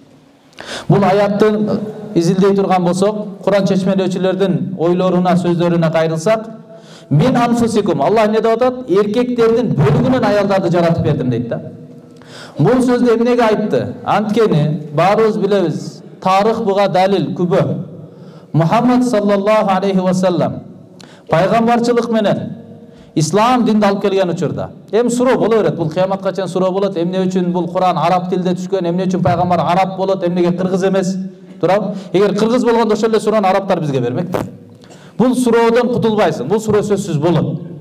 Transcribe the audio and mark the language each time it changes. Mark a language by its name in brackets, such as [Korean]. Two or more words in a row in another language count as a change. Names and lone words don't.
[Kyrgyz] Бул аятты изилдей турган болсок, Куран чечмелөөчүлөрдүн ойлоруна, сөздөрүнө кайрылсак, [Arabic] من أنفسكم, [Kyrgyz] Алла эмне деп атат? Эркектердин бөлүгүнөн аялдарды жаратып бердим дейт да. Бул сөздү эмнеге айтты? Анткени баарыбыз билебиз, тарых буга далил, күбө. Мухаммад [Arabic] صلى الله عليه وسلم [Kyrgyz] пайгамбарчылык менен ислам динди алып келген учурда эми суроо боло берет, бул кыяматка чейин суроо болот, эмне үчүн бул Куран араб тилде түшкөн, эмне үчүн пайгамбар араб болот, эмнеге кыргыз эмес? Туурабы? Эгер кыргыз болгондо ошол эле суроону арабтар бизге бермек да. Бул суроодон кутулбайсың, бул суроо сөзсүз болот.